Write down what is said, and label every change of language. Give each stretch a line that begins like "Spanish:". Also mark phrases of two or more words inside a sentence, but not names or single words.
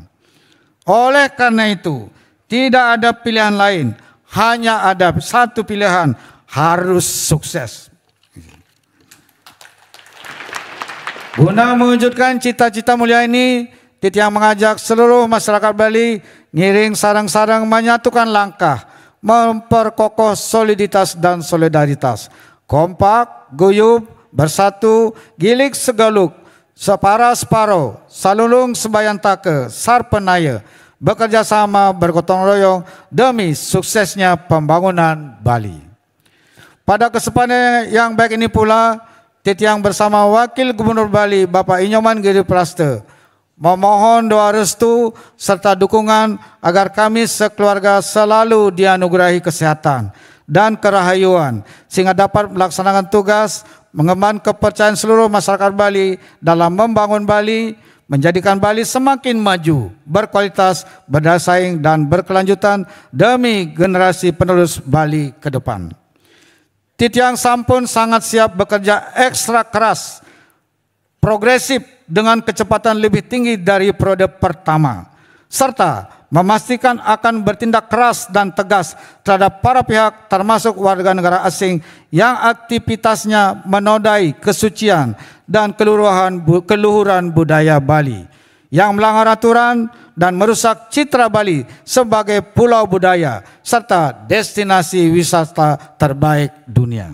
Indonesian: Oleh karena itu, tidak ada pilihan lain, hanya ada satu pilihan, harus sukses. Guna mewujudkan cita-cita mulia ini, Titiang mengajak seluruh masyarakat Bali
Balinese: ngiring sarang-sarang
Indonesian: menyatukan langkah, memperkokoh soliditas dan solidaritas, kompak, guyup, bersatu,
Balinese: gilik segaluk, separa separo, salulung sebayantake, sarpenaya,
Indonesian: bekerja sama bergotong royong demi suksesnya pembangunan Bali. Pada kesempatan yang baik ini pula, Titiang bersama Wakil Gubernur Bali Bapak Inyoman Giri Praste memohon doa restu serta dukungan agar kami sekeluarga selalu dianugerahi kesehatan dan kerahayuan sehingga dapat melaksanakan tugas mengemban kepercayaan seluruh masyarakat Bali dalam membangun Bali, menjadikan Bali semakin maju, berkualitas, berdaya saing dan berkelanjutan demi generasi penerus Bali ke depan.
Balinese: Titiang sampun
Indonesian: sangat siap bekerja ekstra keras, progresif dengan kecepatan lebih tinggi dari periode pertama, serta memastikan akan bertindak keras dan tegas terhadap para pihak termasuk warga negara asing yang aktivitasnya menodai kesucian dan keluhuran budaya Bali, yang melanggar aturan dan merusak citra Bali sebagai pulau budaya serta destinasi wisata terbaik dunia.